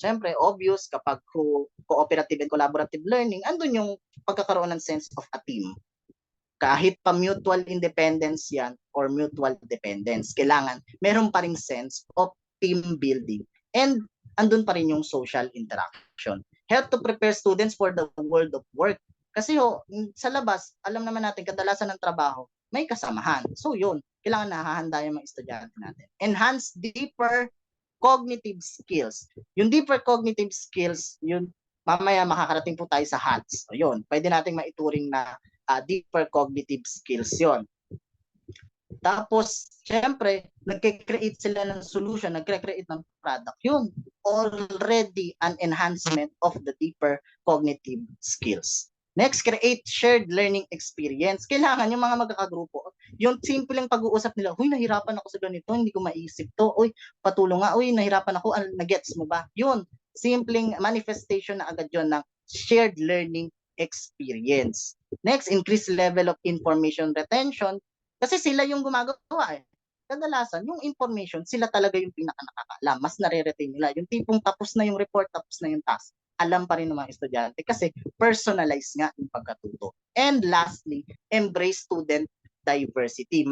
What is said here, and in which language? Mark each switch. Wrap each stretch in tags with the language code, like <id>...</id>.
<tl>Siyempre, obvious kapag cooperative and collaborative learning, andun yung pagkakaroon ng sense of a team. Kahit pa mutual independence yan or mutual dependence, kailangan meron pa ring sense of team building. And andun pa rin yung social interaction.</tl> <en>Help to prepare students for the world of work.</en> <tl>Kasi sa labas, alam naman natin, kadalasan ng trabaho, may kasamahan. So yun, kailangan nahahanda yung mga estudyante natin.</tl> <en>Enhance deeper cognitive skills.</en> <tl>Yung deeper cognitive skills, yun, mamaya makakarating po tayo sa HATS. So yun, pwede nating maituring na deeper cognitive skills yon. Tapos, syempre, nagke-create sila ng solution, nagke-create ng product.</tl> <en>Yun, already an enhancement of the deeper cognitive skills. Next, create shared learning experience.</en> <tl>Kailangan yung mga magkakagrupo, yung simpleng pag-uusap nila, huy, nahirapan ako sa ganito, hindi ko maisip to, uy, patulong nga, uy, nahirapan ako, nagets mo ba? Yun, simpleng manifestation na agad yun ng shared learning experience.</tl> <en>Next, increase level of information retention</en> <tl>kasi sila yung gumagawa eh. Kadalasan, yung information, sila talaga yung pinaka-nakakaalam. Mas nare-retain nila. Yung tipong tapos na yung report, tapos na yung task. Alam pa rin ng mga estudyante kasi personalized nga yung pagkatuto.</tl> <en>And lastly, embrace student diversity.</en>